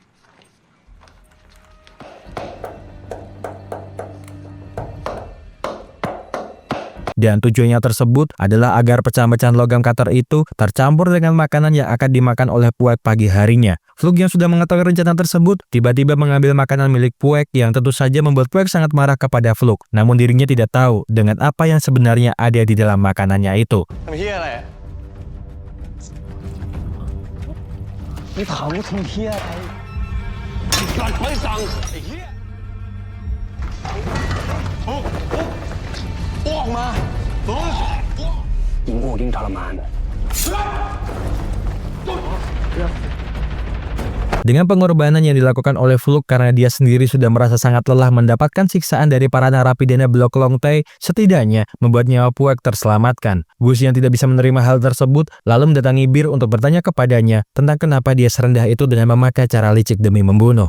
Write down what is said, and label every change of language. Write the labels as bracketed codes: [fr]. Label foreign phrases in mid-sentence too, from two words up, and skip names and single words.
[id] Dan tujuannya tersebut adalah agar pecahan-pecahan logam cutter itu tercampur dengan makanan yang akan dimakan oleh Puek pagi harinya. Fluk yang sudah mengetahui rencana tersebut, tiba-tiba mengambil makanan milik Puek yang tentu saja membuat Puek sangat marah kepada Fluk. Namun dirinya tidak tahu dengan apa yang sebenarnya ada di dalam makanannya itu. [th] ทำเหี้ยอะไรนี่ถามว่าทำเหี้ยอะไรสั่งไม่สั่งไอ้เหี้ยออกมายิ่งโง่ยิ่งทรมาน [id] Dengan pengorbanan yang dilakukan oleh Fluk karena dia sendiri sudah merasa sangat lelah mendapatkan siksaan dari para narapidana blok Longtai, setidaknya membuat nyawa Puek terselamatkan. Gus yang tidak bisa menerima hal tersebut lalu mendatangi Bir untuk bertanya kepadanya tentang kenapa dia serendah itu dengan memakai cara licik demi membunuh.